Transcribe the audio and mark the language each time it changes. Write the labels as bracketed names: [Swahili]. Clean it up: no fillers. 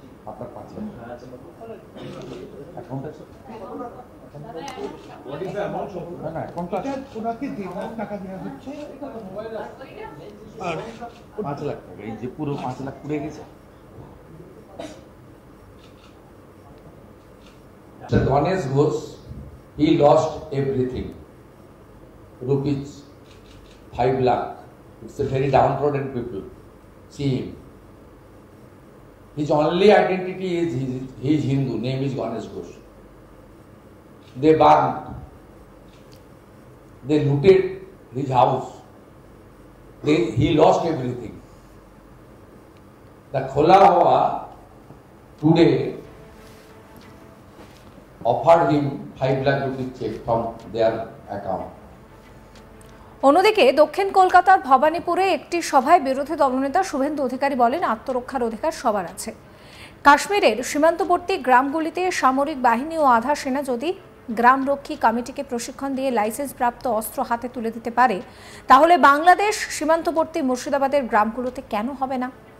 [Bangla] আপনার 5 লক্ষ অ্যাকাউন্ট আছে? না অ্যাকাউন্ট আছে। ওনাকে 1.5 লাখ টাকা দেওয়া হচ্ছে আর 5 লাখ টাকা, এই যে পুরো 5 লাখ পুড়ে গেছে। [English] Ganesh Ghosh, he lost everything. Rupees 5 lakh. It's a very downtrodden people. See him. His only identity is he is Hindu. Name is Ganesh Ghosh. They burned. They looted his house. He lost everything. The Khola Hawa today offered him 5 lakh rupees check from their account. [Bangla] অন্যদিকে দক্ষিণ কলকাতার ভবানীপুরে একটি সভায় বিরোধী দলনেতা শুভেন্দু অধিকারী বলেন, আত্মরক্ষার অধিকার সবার আছে। কাশ্মীরের সীমান্তবর্তী গ্রামগুলিতে সামরিক বাহিনী ও আধা সেনা যদি গ্রামরক্ষী কমিটিকে প্রশিক্ষণ দিয়ে লাইসেন্স প্রাপ্ত অস্ত্র হাতে তুলে দিতে পারে, তাহলে বাংলাদেশ সীমান্তবর্তী মুর্শিদাবাদের গ্রামগুলোতে কেন হবে না?